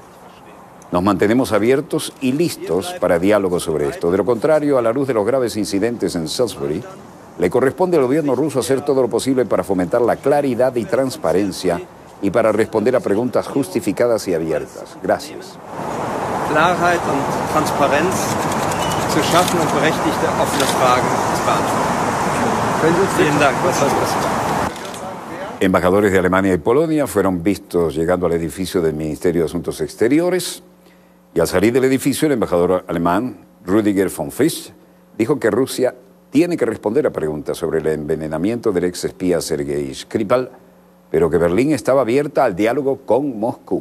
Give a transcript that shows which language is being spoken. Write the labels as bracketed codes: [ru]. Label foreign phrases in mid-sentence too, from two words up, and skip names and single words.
[es] Nos mantenemos abiertos y listos para diálogo sobre esto. De lo contrario, a la luz de los graves incidentes en Salisbury, le corresponde al gobierno ruso hacer todo lo posible para fomentar la claridad y transparencia y para responder a preguntas justificadas y abiertas. Gracias. [de] Klarheit und Transparenz zu schaffen und berechtigte offene Fragen zu beantworten. Vielen Dank. [es] Embajadores de Alemania y Polonia fueron vistos llegando al edificio del Ministerio de Asuntos Exteriores y al salir del edificio el embajador alemán Rüdiger von Frisch dijo que Rusia tiene que responder a preguntas sobre el envenenamiento del ex espía Sergei Skripal, pero que Berlín estaba abierta al diálogo con Moscú.